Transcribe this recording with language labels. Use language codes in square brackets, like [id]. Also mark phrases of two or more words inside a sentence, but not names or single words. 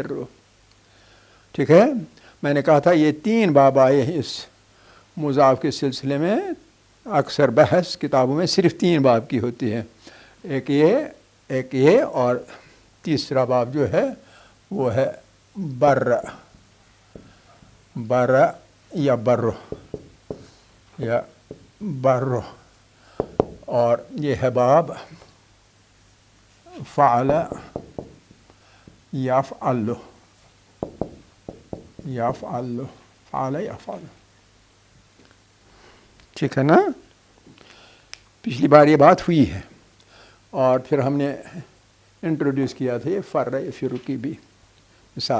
[ur] ٹھیک ہے. میں نے کہا تھا یہ 3 باب آئے ہیں اس مضاعف کے سلسلے میں. اکثر بحث کتابوں میں صرف 3 باب کی ہوتی ہے، ایک یہ اور تیسرا باب جو ہے وہ ہے بر یا برو یا برو، اور یہ ہے باب [ar] فعل یفعل، فعل یفعل. [ur] ٹھیک ہے نا. پچھلی بار یہ بات ہوئی ہے، اور پھر ہم نے انٹروڈیوس کیا تھا یہ [ar] فر یفر [ur] کی بھی مثال.